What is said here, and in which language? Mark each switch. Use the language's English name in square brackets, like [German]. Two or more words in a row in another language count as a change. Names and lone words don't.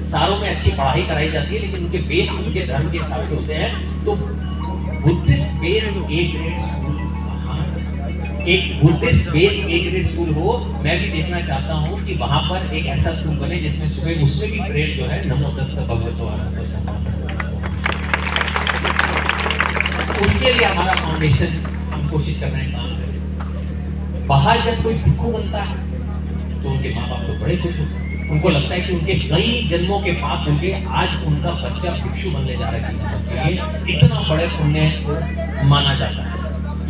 [Hindi] सारों में अच्छी पढ़ाई कराई जाती है, लेकिन उनके बेस उनके धर्म के हिसाब से होते हैं। तो [English] Buddhist based A grade school, [Hindi] एक [English] Buddhist based A grade school [Hindi] हो, मैं भी देखना चाहता हूँ कि वहां पर एक ऐसा स्कूल बने जिसमें सुबह उसमें भी प्रेयर जो है [Pali] नमो तस्सै भगवतो अरहतो सम्मा सम्बुद्धस्स। [Hindi] उसके लिए हमारा फाउंडेशन, हम कोशिश कर रहे हैं काम करें। बाहर जब कोई भिक्खू बनता है तो उनके माँ बाप तो बड़े खुश होते हैं, उनको लगता है कि उनके कई जन्मों के पाप होंगे, आज उनका बच्चा भिक्षु बनने जा रहा है, इतना बड़े पुण्य को माना जाता है।